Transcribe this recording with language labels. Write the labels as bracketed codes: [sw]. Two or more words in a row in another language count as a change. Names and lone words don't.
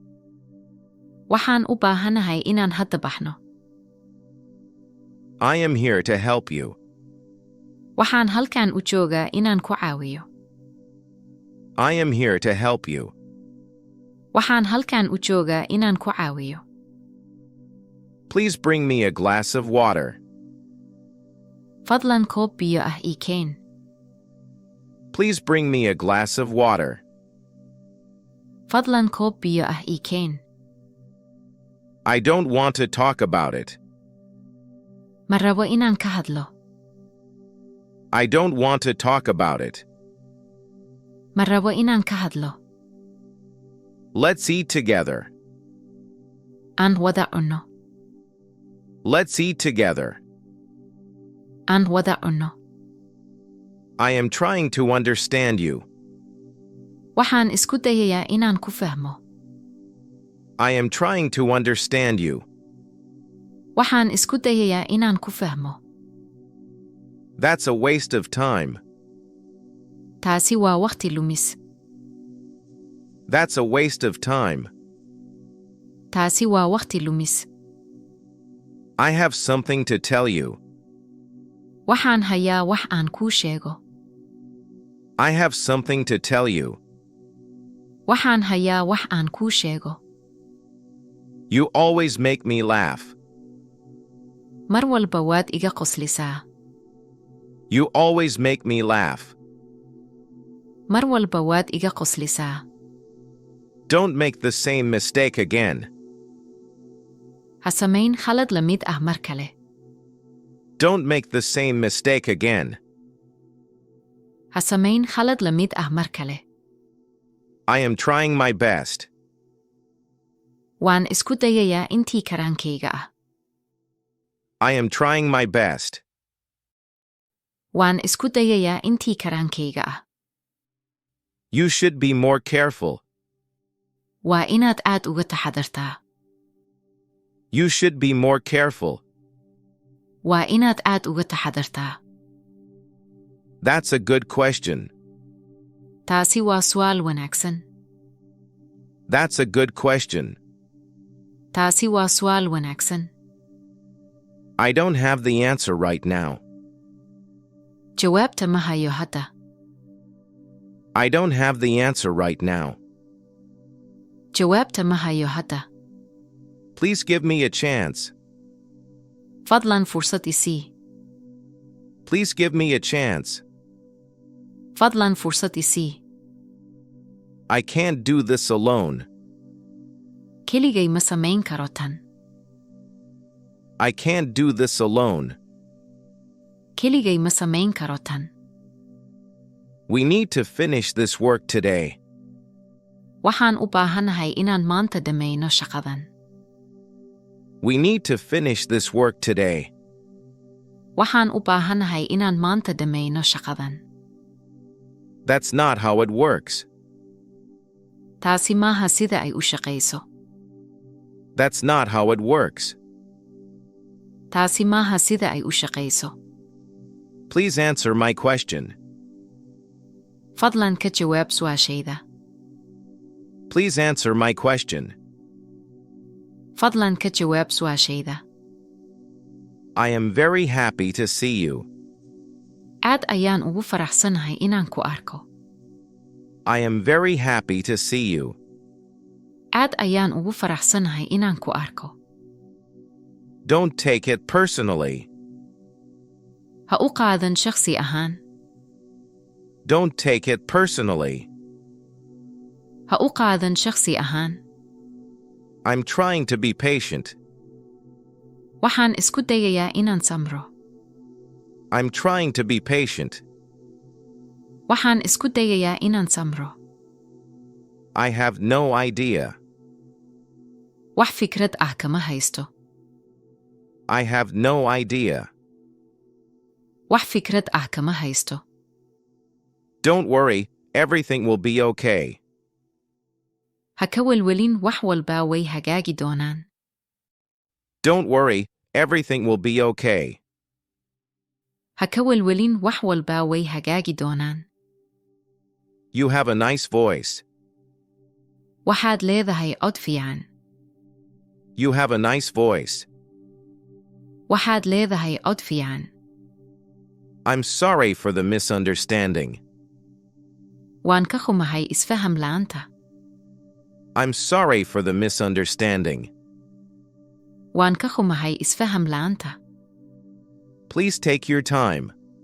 [so] Waxaan u baahanahay inaan hadda baxno. [en] I am here to help you. [so] Waxaan halkan u joogaa inaan ku caawiyo. [en] I am here to help you. [so] Waxaan halkan u joogaa inaan ku caawiyo. [en] Please bring me a glass of water. [so] Fadlan koob biyo ah ii keen. [en] Please bring me a glass of water. [so] Fadlan koob biyo ii keen. [en] I don't want to talk about it. [so] Ma rabo inaan ka hadlo. [en] I don't want to talk about it. [so] Ma rabo inaan ka hadlo. [en] Let's eat together. [so] Aan wada cunno. [en] Let's eat together. [so] Aan wada cunno. [en] I am trying to understand you. [so] Waxaan isku dayayaa inaan ku fahmo. [en] I am trying to understand you. [so] Waxaan isku dayayaa inaan ku fahmo. [en] That's a waste of time. [so] Taasi waa waqti lumis. [en] That's a waste of time. [so] Taasi waa waqti lumis. [en] I have something to tell you. [so] Waxaan hayaa wax aan kuu sheego. [en] I have something to tell you. [so] Waxaan hayaa wax aan kuu sheego. [en] You always make me laugh. [so] Mar walba waad iga qoslisaa. [en] You always make me laugh. [so] Mar walba waad iga qoslisaa. [en] Don't make the same mistake again. [so] Ha samayn khalad la mid ah mar kale. [en] Don't make the same mistake again. [so] Ha samayn khalad la mid ah mar kale. [en] I am trying my best. [so] Waan isku dayayaa intii karaankayga ah. [en] I am trying my best. [so] Waan isku dayayaa intii karaankayga ah. [en] You should be more careful. [so] Waa inaad aad uga taxadartaa. [en] You should be more careful. [so] Waa inaad aad uga taxadartaa. [en] That's a good question. [so] Taasi waa su'aal wanaagsan. [en] That's a good question. [so] Taasi waa su'aal wanaagsan. [en] I don't have the answer right now. [so] Jawaabta ma hayo hadda. [en] I don't have the answer right now. [so] Jawaabta ma hayo hadda. [en] Please give me a chance. [so] Fadlan fursad i sii. [en] Please give me a chance. [so] Fadlan fursad i sii. [en] I can't do this alone. [so] Keligay ma samayn karo tan. [en] I can't do this alone. [so] Keligay ma samayn karo tan. [en] We need to finish this work today. [so] Waxaan u baahanahay inaan maanta dhammayno shaqadan. [en] We need to finish this work today. [so] Waxaan u baahanahay inaan maanta dhammayno shaqadan. [en] That's not how it works. [so] Taasi maaha sida ay u shaqayso. [en] That's not how it works. [so] Taasi maaha sida ay u shaqayso. [en] Please answer my question. [so] Fadlan ka jawaab su'aashayda. [en] Please answer my question. [so] Fadlan ka jawaab su'aashayda. [en] I am very happy to see you. [so] Aad ayaan ugu faraxsanahay inaan ku arko. [en] I am very happy to see you. [so] Aad ayaan ugu faraxsanahay inaan ku arko. [en] Don't take it personally. [so] Ha u qaadan shakhsi ahaan. [en] Don't take it personally. [so] Ha u qaadan shakhsi ahaan. [en] I'm trying to be patient. [so] Waxaan isku dayayaa inaan samro. [en] I'm trying to be patient. [so] Waxaan isku dayayaa inaan samro. [en] I have no idea. [so] Wax fikrad ah kama haysto. [en] I have no idea. [so] Wax fikrad ah kama haysto. [en] Don't worry, everything will be okay. [so] Ha ka welwelin, wax walba way hagaagi doonaan. [en] Don't worry, everything will be okay. [so] Ha ka welwelin, wax walba way hagaagi doonaan. [en] You have a nice voice. [so] Waxaad leedahay cod fiican. [en] You have a nice voice. [so] Waxaad leedahay cod fiican. [en] I'm sorry for the misunderstanding. [so] Waan ka xumahay isfaham la'aanta. [en] I'm sorry for the misunderstanding. [so] Waan ka xumahay isfaham la'aanta. [en] Please take your time.